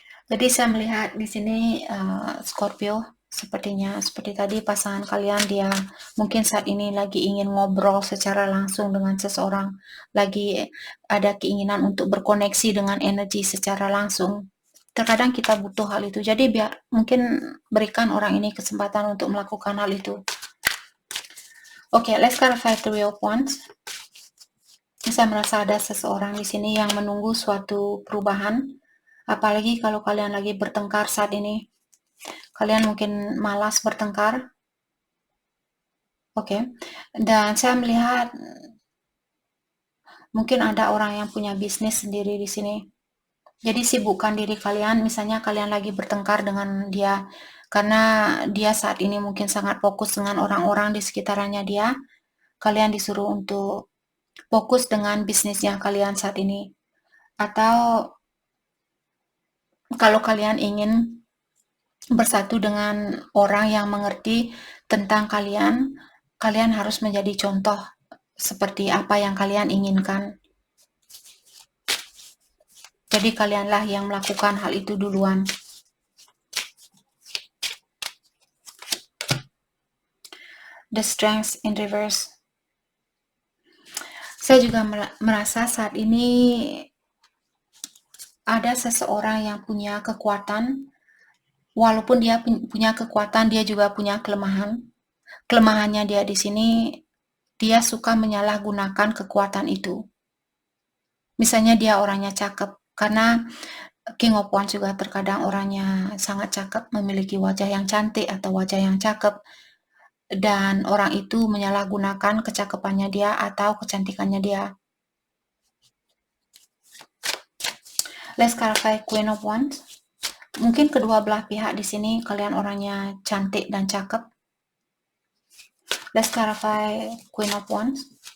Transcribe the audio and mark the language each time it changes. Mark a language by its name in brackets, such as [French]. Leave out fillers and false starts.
[Indonesian] Jadi saya melihat di sini Scorpio, sepertinya seperti tadi pasangan kalian dia mungkin saat ini lagi ingin ngobrol secara langsung dengan seseorang, lagi ada keinginan untuk berkoneksi dengan energi secara langsung. Terkadang kita butuh hal itu. Jadi mungkin berikan orang ini kesempatan untuk melakukan hal itu. [English] Oke, let's clarify Three of Wands. [Indonesian] Saya merasa ada seseorang di sini yang menunggu suatu perubahan. Apalagi kalau kalian lagi bertengkar saat ini. Kalian mungkin malas bertengkar. Oke. Dan saya melihat mungkin ada orang yang punya bisnis sendiri di sini. Jadi sibukkan diri kalian, misalnya kalian lagi bertengkar dengan dia karena dia saat ini mungkin sangat fokus dengan orang-orang di sekitarannya dia. Kalian disuruh untuk fokus dengan bisnisnya kalian saat ini. Atau kalau kalian ingin bersatu dengan orang yang mengerti tentang kalian, kalian harus menjadi contoh seperti apa yang kalian inginkan. Jadi kalianlah yang melakukan hal itu duluan. [English] The Strength in reverse. [Indonesian] Saya juga merasa saat ini ada seseorang yang punya kekuatan Walaupun dia punya kekuatan, dia juga punya kelemahan. Kelemahannya dia di sini, dia suka menyalahgunakan kekuatan itu. Misalnya dia orangnya cakep, karena King of Wands juga terkadang orangnya sangat cakep, memiliki wajah yang cantik atau wajah yang cakep, dan orang itu menyalahgunakan kecakapannya dia atau kecantikannya dia. [English] Let's clarify Queen of Wands. [Indonesian] Mungkin kedua belah pihak di sini kalian orangnya cantik dan cakep. [English] Let's clarify Queen of Wands.